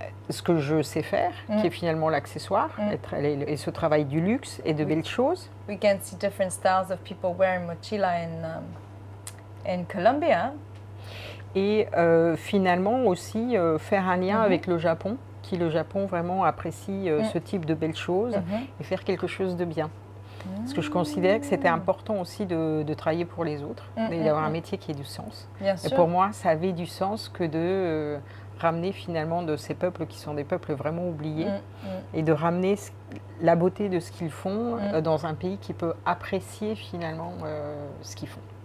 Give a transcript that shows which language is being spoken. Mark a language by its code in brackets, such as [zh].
[fr] Ce que je sais faire, qui est finalement l'accessoire, et ce travail du luxe et de belles choses. [en] We can see different styles of people wearing mochila in Colombia. [fr] Et finalement aussi faire un lien avec le Japon, qui le Japon vraiment apprécie ce type de belles choses, et faire quelque chose de bien. Parce que je considérais que c'était important aussi de travailler pour les autres, et d'avoir un métier qui ait du sens. Bien Et sûr. pour moi, ça avait du sens que de ramener finalement de ces peuples qui sont des peuples vraiment oubliés, et de ramener la beauté de ce qu'ils font dans un pays qui peut apprécier finalement ce qu'ils font.